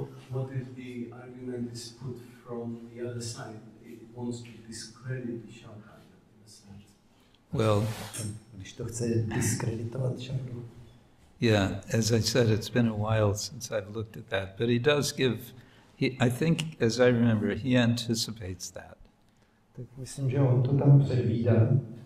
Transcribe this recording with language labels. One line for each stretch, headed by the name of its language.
English: What if the argument is put from the other side? It wants to discredit the Shabda in a sense. Well,
Czech: když to chce diskreditovat Shabdu.
English: Yeah, as I said, it's been a while since I've looked at that, but he does give, I think, as I remember, he anticipates that.
Czech: Tak myslím, že on to tam předvídá.